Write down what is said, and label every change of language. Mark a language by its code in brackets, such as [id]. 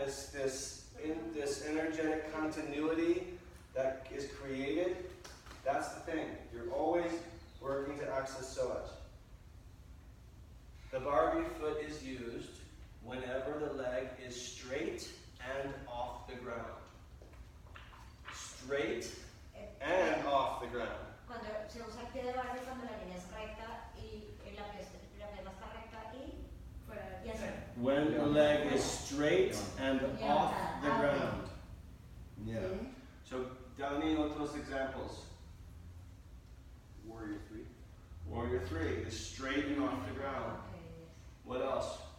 [en] This energetic continuity that is created. That's the thing. You're always working to access psoas. The Barbie foot is used whenever the leg is straight and off the ground. Straight and off the ground. [es] Cuando se usa el pie de Barbie cuando la línea es recta y la pierna está recta y fuera y así. [en] When the leg is straight and off the ground. Yeah. So, Dani, otros examples. Warrior 3. Warrior 3 is straight and off the ground. What else?